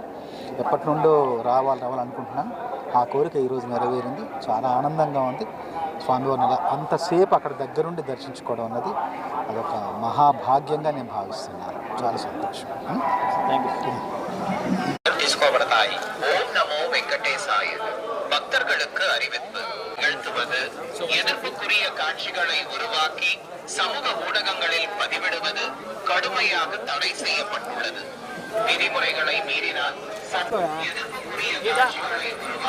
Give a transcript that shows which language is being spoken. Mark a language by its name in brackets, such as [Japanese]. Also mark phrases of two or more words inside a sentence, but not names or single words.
[Telugu] ఎప్పటి నుండో రావాలనుకుంటున్నాను. ఆ కోరిక ఈరోజు నెరవేరింది. చాలా ఆనందంగా ఉంది. స్వామివారిని అలా అంతసేపు అక్కడ దగ్గరుండి దర్శించుకోవడం అన్నది అదొక మహాభాగ్యంగా నేను భావిస్తున్నాను. చాలా సంతోషం. తీసుకోబడతాయి. ఓం నమో వెంకటేశాయ. [Tamil] பக்தர்களுக்கு அறிவிப்பு. நிகழ்த்துவது, எதிர்ப்புக்குரிய காட்சிகளை உருவாக்கி சமூக ஊடகங்களில் பதிவிடுவது கடுமையாக தடை செய்யப்பட்டுள்ளது. விதிமுறைகளை மீறினால் எதிர்ப்புக்குரிய காட்சிகளை உருவாக்கி